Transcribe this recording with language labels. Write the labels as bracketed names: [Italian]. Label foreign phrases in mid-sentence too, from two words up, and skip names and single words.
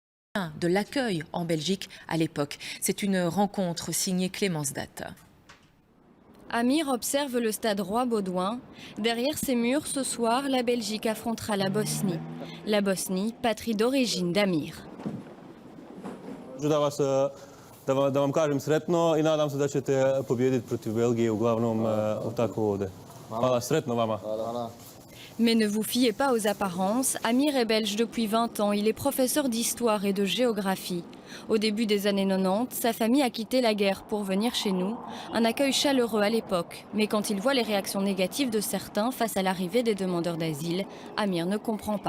[French] de l'accueil en Belgique à l'époque. C'est une rencontre signée Clémence Datte. Amir observe le stade Roi-Baudouin. Derrière ses murs, ce soir, la Belgique affrontera la Bosnie. La Bosnie, patrie d'origine d'Amir. [Bosnian] Da vam kažem sretno I nadam se da ćete pobijediti protiv Belgije uglavnom tako ovdje. Hvala, sretno vama. [French] Mais ne vous fiez pas aux apparences. Amir est belge depuis 20 ans. Il est professeur d'histoire et de géographie. Au début des années 90, sa famille a quitté la guerre pour venir chez nous. Un accueil chaleureux à l'époque. Mais quand il voit les réactions négatives de certains face à l'arrivée des demandeurs d'asile, Amir ne comprend pas.